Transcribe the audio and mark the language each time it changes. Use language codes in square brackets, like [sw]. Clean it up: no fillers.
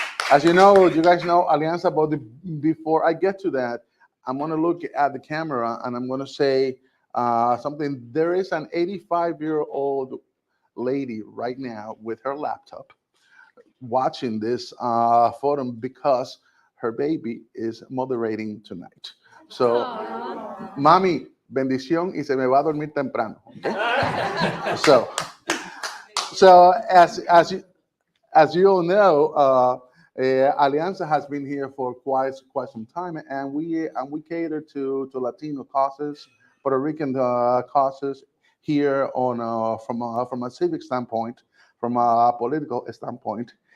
[en] As you know, you guys know Alianza, but before I get to that, I'm going to look at the camera and I'm going to say something. There is an 85-year-old lady right now with her laptop watching this forum because her baby is moderating tonight. So, [es] mami, bendición y se me va a dormir temprano. [en] Okay? So as you all know, Alianza has been here for quite some time, and we cater to Latino causes, Puerto Rican causes here on from a civic standpoint, from a political standpoint.